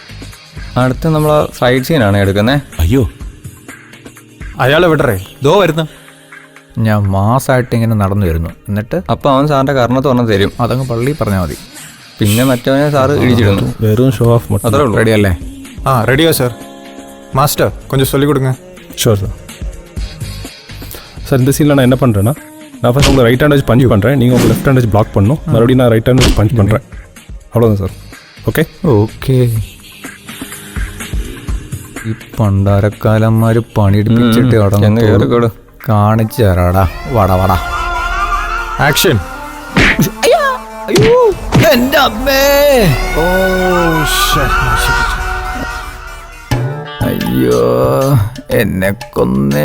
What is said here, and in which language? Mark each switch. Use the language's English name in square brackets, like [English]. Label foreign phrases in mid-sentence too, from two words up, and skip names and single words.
[Malayalam] അടുത്ത് നമ്മൾ ഫൈറ്റ് സീനാണ് എടുക്കുന്നത്. അയ്യോ, അയാളെ വിടറേ, ദോ വരുന്ന. ഞാൻ മാസമായിട്ട് ഇങ്ങനെ നടന്നു വരുന്നു. എന്നിട്ട് അപ്പം അവൻ സാറിൻ്റെ കർണത്ത് പറഞ്ഞ് തരും. അതങ്ങ് പള്ളി പറഞ്ഞാൽ മതി. പിന്നെ മറ്റവനെ സാറ് ഇടിച്ചിടുന്നു. വെറും [English] show off. [Malayalam] അത്രേ ഉള്ളൂ. റെഡി അല്ലേ? ആ റെഡിയോ സാർ. [Tamil] மாஸ்டர் கொஞ்சம் சொல்லிக் கொடுங்க. [English] sure sir. [Tamil] சார் இந்த சீனில் நான் என்ன பண்ணுறேன்னா, நான் ஃபஸ்ட் உங்கள் [English] right hand [Tamil] வச்சு பஞ்ச் பண்ணுறேன், நீங்கள் உங்கள் [English] left hand [Tamil] வச்சு பிளாக் பண்ணணும். மறுபடியும் நான் [English] right hand [Tamil] வச்சு பஞ்ச் பண்ணுறேன். அவ்வளோதான் சார். [Malayalam] ഓക്കെ ഓക്കെ. ഈ പണ്ടാരക്കാലന്മാർ പണിയെടുപ്പിച്ചിട്ട് അവിടെ കാണിച്ചു തരാടാ. വട വട ആക്ഷൻ. അയ്യോ എൻ്റെ അമ്മേ. ഓ അയ്യോ എന്നെ കൊന്നേ.